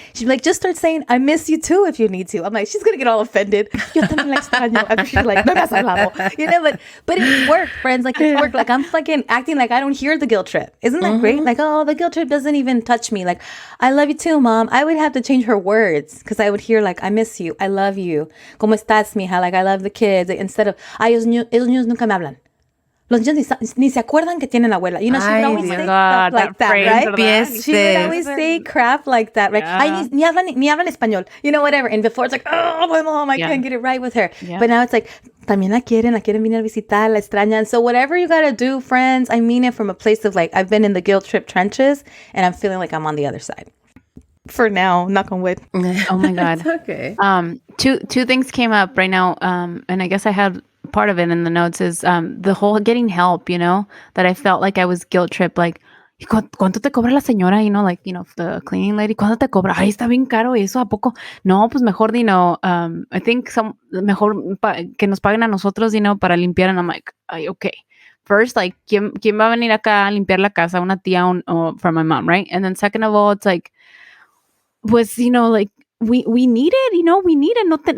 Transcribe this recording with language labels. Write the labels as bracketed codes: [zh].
[en] She'd be like, just start saying, I miss you too if you need to. I'm like, she's going to get all offended. [es] Yo también la extraño. [en] And she's like, [es] no me has hablado. [en] But it worked, friends. Like it worked. Like I'm fucking acting like I don't hear the guilt trip. Isn't that great? Like, oh, the guilt trip doesn't even touch me. Like, I love you too, mom. I would have to change her words because I would hear like, I miss you. I love you. [es] ¿Cómo estás, mija? [en] Like, I love the kids. Instead of, [es] ay, esos niños nunca me hablan. Los niños ni se acuerdan que tienen abuela. [en] She would always say stuff like that, right? She would always say crap like that, right? Yeah. [es] Ay, ni hablan español. [en] Whatever. And before it's like, oh, my mom, I can't get it right with her. Yeah. But now it's like, [es] también la quieren venir a visitar, la extrañan. [en] So whatever you got to do, friends, I mean it from a place of like, I've been in the guilt trip trenches and I'm feeling like I'm on the other side. For now, knock on wood. Oh my God. Okay. Two things came up right now. And I guess I had part of it in the notes is the whole getting help, that I felt like I was guilt tripped. [es] Like, ¿cuánto te cobra la señora? [en] The cleaning lady, [es] ¿cuánto te cobra? Ay, está bien caro eso, ¿a poco? No, pues mejor, [en] I think [es] mejor que nos paguen a nosotros, para limpiar. [en] And I'm like, ay, okay. First, like, [es] ¿quién va a venir acá a limpiar la casa? Una tía [en] from my mom, right? And then second of all, it's like, [es] pues, [en] like, we need it, we need it.